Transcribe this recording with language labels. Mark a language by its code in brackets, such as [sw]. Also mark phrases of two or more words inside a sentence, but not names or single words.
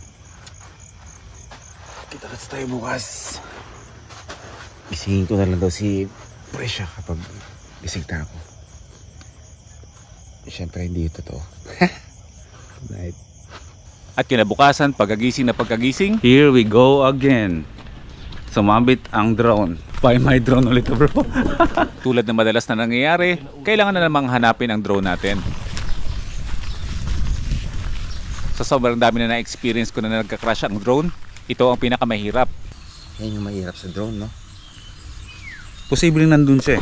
[tl] Kita-kits tayo bukas. Gisingin ko na lang daw si Presya kapag gising na ako. Siyempre hindi ito totoo. Night. At kinabukasan, pagkagising na pagkagising, [en] here we go again. [tl] Sumabit ang drone. [en] Find my drone [tl] ulit bro. Tulad ng madalas na nangyayari, kailangan na namang hanapin ang drone natin. Sa sobrang dami na na-experience ko na nagka-crash ang drone, ito ang pinakamahirap. Yan yung mahirap sa drone, no? Posibleng nandun siya eh.